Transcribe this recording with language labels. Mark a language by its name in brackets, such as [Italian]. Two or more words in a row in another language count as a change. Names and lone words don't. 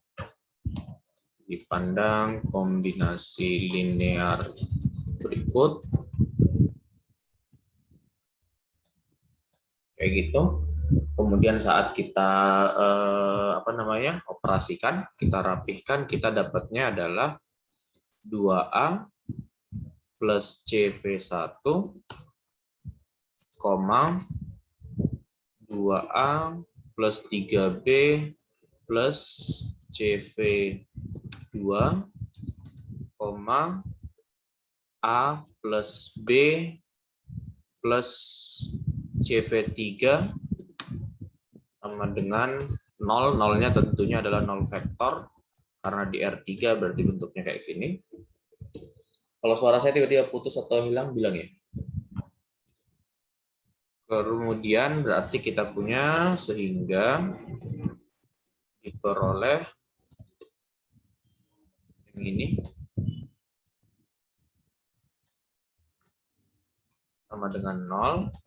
[Indonesian] Dipandang kombinasi linear berikut. Kayak gitu. Kemudian saat kita operasikan, kita rapihkan, kita dapatnya adalah 2A plus CV1, 2A plus 3B plus CV2, A plus B plus CV3 sama dengan 0. Nolnya tentunya adalah 0 vektor, karena di R3 berarti bentuknya kayak gini. Kalau suara saya tiba-tiba putus atau hilang, bilang ya. Kemudian berarti kita punya sehingga diperoleh yang ini sama dengan 0.